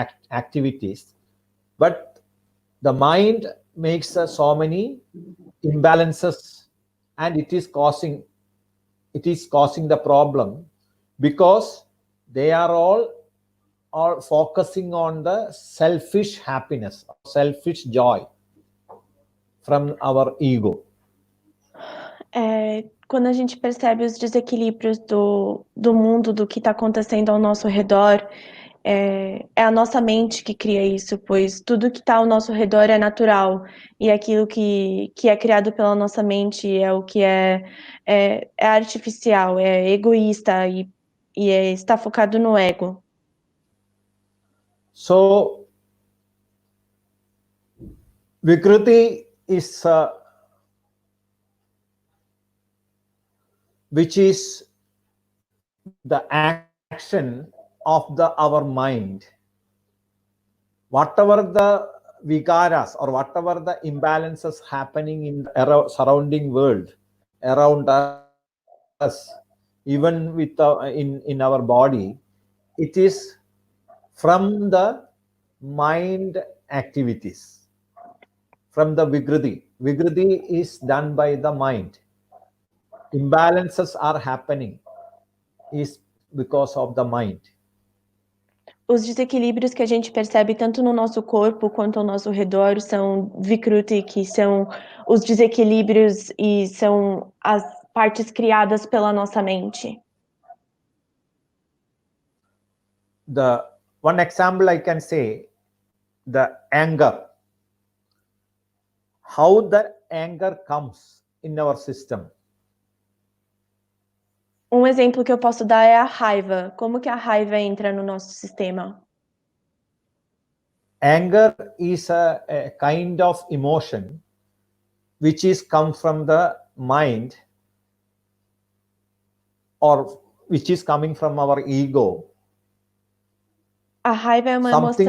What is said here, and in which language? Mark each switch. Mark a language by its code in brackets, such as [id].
[en] activities, but the mind makes so many imbalances, and it is causing the problem, because they are all focusing on the selfish happiness, selfish joy from our ego. [pt] Quando a gente percebe os desequilíbrios do mundo, do que está acontecendo ao nosso redor, é a nossa mente que cria isso, pois tudo que está ao nosso redor é natural, e aquilo que é criado pela nossa mente é o que é artificial, é egoísta e está focado no ego. [en] So, Vikruti is which is the action of our mind. Whatever the vikaras or whatever the imbalances happening in the surrounding world around us, even with in our body, it is from the mind activities, from the Vigridi. Vigridi is done by the mind. Imbalances are happening is because of the mind. [pt] Os desequilíbrios que a gente percebe tanto no nosso corpo quanto ao nosso redor são vikruti, que são os desequilíbrios e são as partes criadas pela nossa mente. [en] The one example I can say, the anger. How the anger comes in our system. [pt] Um exemplo que eu posso dar é a raiva. Como que a raiva entra no nosso sistema? [en] Anger is a kind of emotion which is come from the mind or which is coming from our ego. [pt] A raiva é uma [en] Something